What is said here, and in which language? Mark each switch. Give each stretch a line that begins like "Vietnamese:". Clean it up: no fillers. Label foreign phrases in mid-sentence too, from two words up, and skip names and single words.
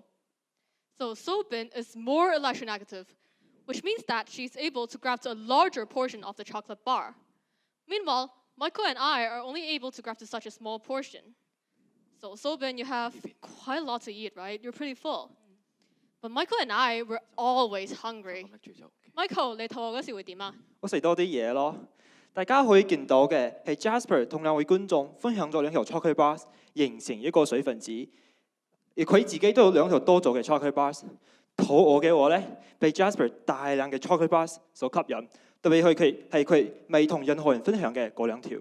English: So Bin is more electronegative, which means that she's able to grab to a larger portion of the chocolate bar. Meanwhile, Michael and I are only able to grab to such a small portion. So Bin, you have quite a lot to eat, right? You're pretty full. But Michael and I were always hungry. Michael,
Cantonese: 你肚餓嗰時會點啊？我食多啲嘢咯。大家可以見到嘅係 Jasper 同兩位觀眾分享咗2條
English: chocolate bars，
Cantonese: 形成一個水分子。而佢自己都有2條多咗嘅
English: chocolate bars。
Cantonese: 肚餓嘅我咧，被 Jasper 大量嘅
English: chocolate bars
Cantonese: 所吸引，特別係佢未同任何人分享嘅嗰2條。